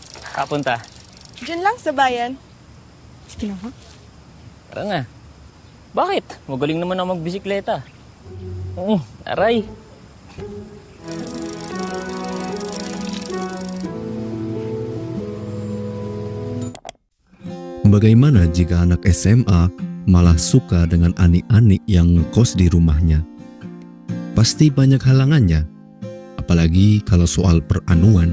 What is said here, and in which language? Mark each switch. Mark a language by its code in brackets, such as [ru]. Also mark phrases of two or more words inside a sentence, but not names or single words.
[tl] Kapunta. Diyan lang sa bayan. Sige naman. Tara na. Bakit? Magaling naman ako magbisikleta. Aray. [id] Bagaimana jika anak SMA malah suka dengan ani-ani yang ngekos di rumahnya? Pasti banyak halangannya, apalagi kalau soal peranuan.